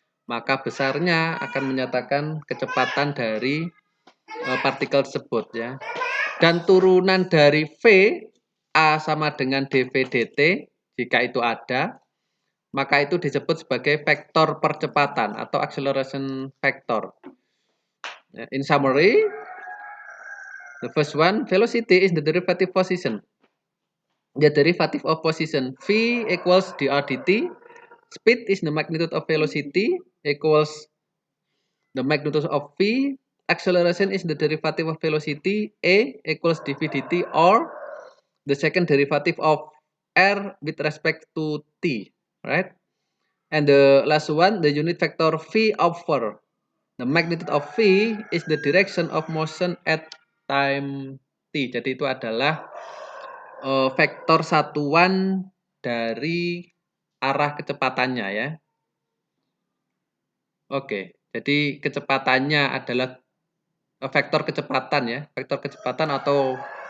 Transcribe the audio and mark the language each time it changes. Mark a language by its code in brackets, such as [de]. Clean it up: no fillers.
[id] Maka besarnya akan menyatakan kecepatan dari partikel tersebut ya. Dan turunan dari V A sama dengan dv dt jika itu ada, maka itu disebut sebagai vektor percepatan atau acceleration vector. [en] In summary, the first one, velocity is the derivative position. The derivative of position v equals dr dt. Speed is the magnitude of velocity equals the magnitude of v. Acceleration is the derivative of velocity a equals dv dt or the second derivative of r with respect to t, right? And the last one, the unit vector v over the magnitude of v is the direction of motion at time t. [id] Jadi itu adalah vektor satuan dari arah kecepatannya ya. Oke, jadi kecepatannya adalah vektor kecepatan ya, vektor kecepatan atau